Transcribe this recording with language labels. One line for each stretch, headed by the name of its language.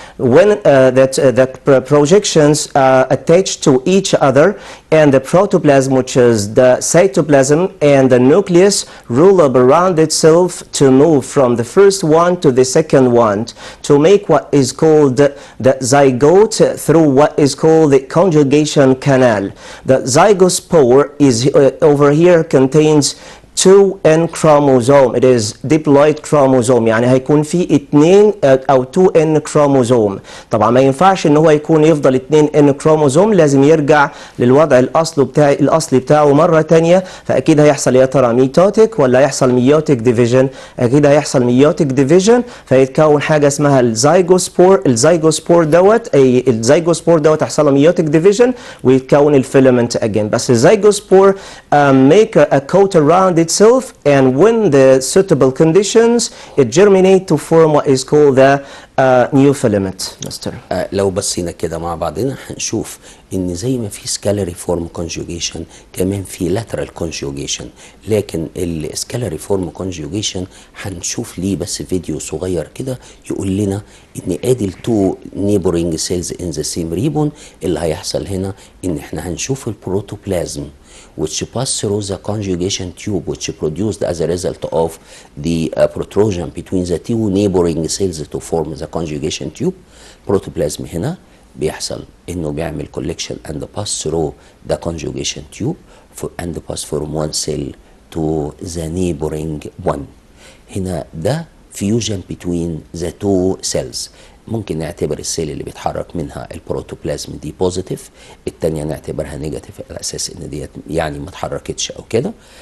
English: When that projections are attached to each other, and the protoplasm, which is the cytoplasm, and the nucleus roll up around itself to move from the first one to the second one to make what is called the zygote through what is called the conjugation canal. The zygospore is over here contains 2N chromosome. It is diploid chromosome،
Arabic: يعني هيكون في 2 أو
English: 2N chromosome.
Arabic: طبعا ما ينفعش ان هو يكون يفضل 2N chromosome، لازم يرجع للوضع الأصلي بتاعه مرة تانية. فأكيد هيحصل يا ترى ميتوتيك ولا هيحصل ميوتيك ديفيجن؟ أكيد هيحصل ميوتيك ديفيجن، فيتكون حاجة اسمها الزيجوسبور. الزيجوسبور دوت هيحصل له ميوتيك ديفيجن ويتكون الفيلامنت
English: again.
Arabic: بس الزيجوسبور
English: make a coat around itself, and when the suitable conditions, it germinate to form what is called the new filament. Mr.
Arabic: لو بصينا كده مع بعضنا هنشوف ان زي ما في سكالاري فورم كونجوجيشن كمان في لاترال كونجوجيشن، لكن السكالاري فورم كونجوجيشن هنشوف ليه بس فيديو صغير كده يقول لنا ان ادي التو نيبورينج سيلز ان ذا سيم ريبون. اللي هيحصل هنا ان احنا هنشوف البروتوبلازم
English: which pass through the conjugation tube, which produced as a result of the protrusion between the two neighboring cells to form the conjugation tube. Protoplasm
Arabic: هنا بيحصل انه بيعمل
English: collection and pass through the conjugation tube and pass from one cell to the neighboring one.
Arabic: هنا ده
English: fusion between the two cells.
Arabic: ممكن نعتبر السيل اللي بيتحرك منها البروتوبلازم دي بوزيتيف، التانية نعتبرها نيجاتيف على اساس ان ديت يعني ما اتحركتش او كده.